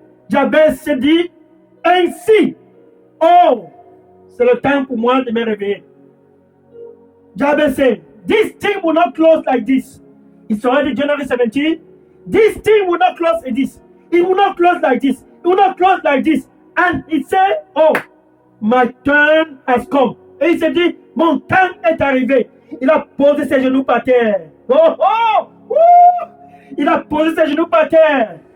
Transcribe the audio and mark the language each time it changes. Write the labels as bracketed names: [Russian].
[French] Jabez se dit ainsi. Oh, c'est le temps pour moi de me réveiller. [English] Jabez said, this thing will not close like this. It's already January 17. This thing will not close like this. It will not close like this. It will not close like this. And he said, oh, my turn has come. [French] Et il s'est dit, mon temps est arrivé. Il a posé ses genoux par terre. Oh, oh, oh. Il a posé ses genoux par terre.